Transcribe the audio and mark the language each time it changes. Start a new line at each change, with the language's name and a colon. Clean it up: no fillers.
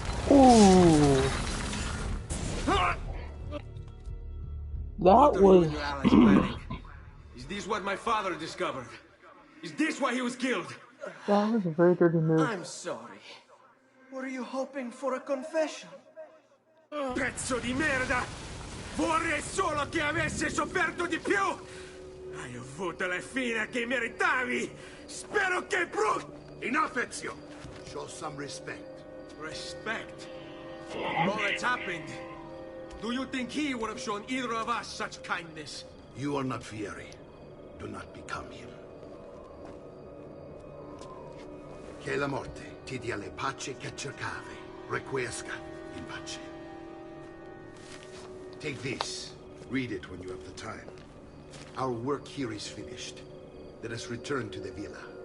English: Ooh. That What are you was. and your allies planning? Is this what my father discovered? Is this why he was killed? That was a very dirty move. I'm sorry. Were you hoping for a confession?
Italian: Pezzo di merda! Vorrei solo che avesse sofferto di più! Hai avuto la fine che meritavi! Spero che
English: Enough, Ezio! Show some respect. Respect? For all that's happened, do you think he would have shown either of us such kindness? You are not Fieri. Do not become him.
Italian: Che la morte ti dia le pace che cercavi.
Latin: Requiesca in pace.
English: Take this. Read it when you have the time. Our work here is finished. Let us return to the villa.